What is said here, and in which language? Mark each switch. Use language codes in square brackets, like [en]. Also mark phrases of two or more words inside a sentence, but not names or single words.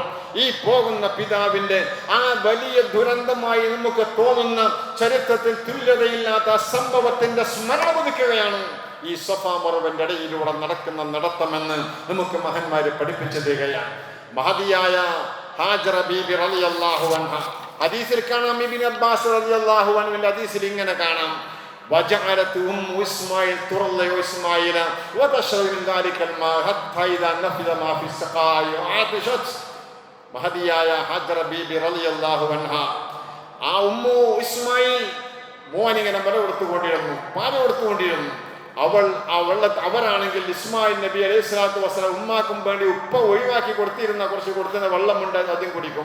[ml] ഈ പോകുന്ന പിതാവിന്റെ ആ വലിയ ദുരന്തമായി നമുക്ക് തോന്നുന്ന ചരിത്രത്തിൽ തുല്യതയില്ലാത്ത സംഭവത്തിന്റെ സ്മരണ പുതുക്കുകയാണ് ഈ സഫാ മർവന്റെ ഇടയിലൂടെ നടക്കുന്ന നടത്തമെന്ന് നമുക്ക് മഹാന്മാര് പഠിപ്പിച്ചു തരികയാണ്. മഹദിയായ ഹാജറ ബീബി [ar] رضي الله عنها [ml] ഹദീസിൽ കാണാം. ഇബ്നു അബ്ബാസ് [ar] رضي الله عنه [ml] ഹദീസിൽ ഇങ്ങനെ കാണാം: [ar] وجعلت إسماعيل ترضع إسماعيل وتشرب من ذلك الماء حتى إذا نفذ ما في السقاء وعطشت. [ml] മഹദിയായ ഹാജറ ബീബി [ar] رضي الله عنها [ml] ആ ഉമ്മു ഇസ്മായിൽ മോനിങ്ങനെ പാല് കൊടുത്തുകൊണ്ടിരുന്നു. അവരാണെങ്കിൽ ഇസ്മായിൽ നബി [ar] عليه الصلاة والسلام [ml] ഉമ്മാക്കും വേണ്ടി ഉപ്പ ഒഴിവാക്കി കൊടുത്തിരുന്ന വെള്ളമുണ്ട്, ആദ്യം കുടിക്കും.